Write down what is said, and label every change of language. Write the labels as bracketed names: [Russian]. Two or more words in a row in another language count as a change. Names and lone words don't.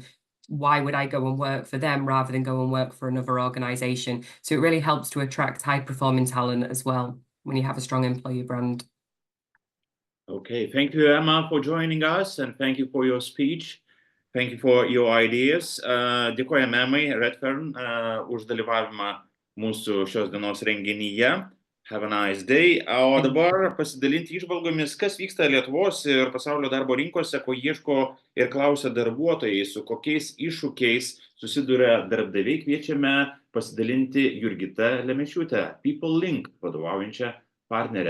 [English] Why would I go and work for them rather than go and work for another organization? So it really helps to attract high-performing talent as well when you have a strong employee brand. Okay, thank you, Emma, for joining us, and thank you for your speech. Thank you for your ideas. [Lithuanian] Dėkojame Emmai Redfern už dalyvavimą mūsų šios dienos renginyje. [English] Have a nice day. [Lithuanian] O dabar pasidalinti įžvalgomis, kas vyksta Lietuvos ir pasaulio darbo rinkose, ko ieško ir klausia darbuotojai, su kokiais iššūkiais susiduria darbdaviai, kviečiame pasidalinti Jurgitą Lemešiūtę, People Link vadovaujančią partnerę.